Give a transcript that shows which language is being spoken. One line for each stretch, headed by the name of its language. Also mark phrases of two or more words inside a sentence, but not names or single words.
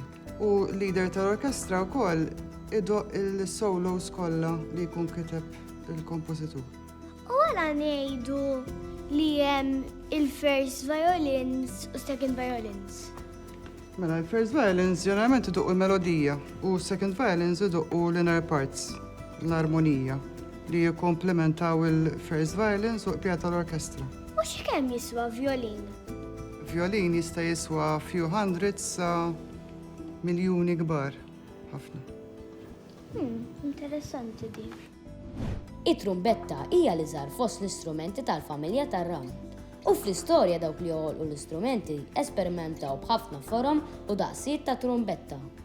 Maltese: U leader tal-orkestra wkoll idoq il-solos kollha li jkun kiteb il-kompożitur. U għala ngħidu li hemm il-
English: first violins
Maltese: u
English: second violins.
Maltese: Mela l-
English: first violins
Maltese: ġeneralment iduqqu l-melodija u
English: second violins
Maltese: iduqqu l-
English: inner parts,
Maltese: l-armonija li jikkomplementaw il-
English: first violins
Maltese: u qbija tal-orkestra. U x'kemm jiswa violin? Violin jista' jiswa
English: few hundreds
Maltese: sa miljuni kbar. Ħafna. Interessanti di. it-trumbetta hija li żar fost l-istrumenti tal-familja tar-ram. U fl-istorja dawk li joħolqu l-istrumenti esperimentaw b'ħafna forom u daqsijiet ta' trumbetta.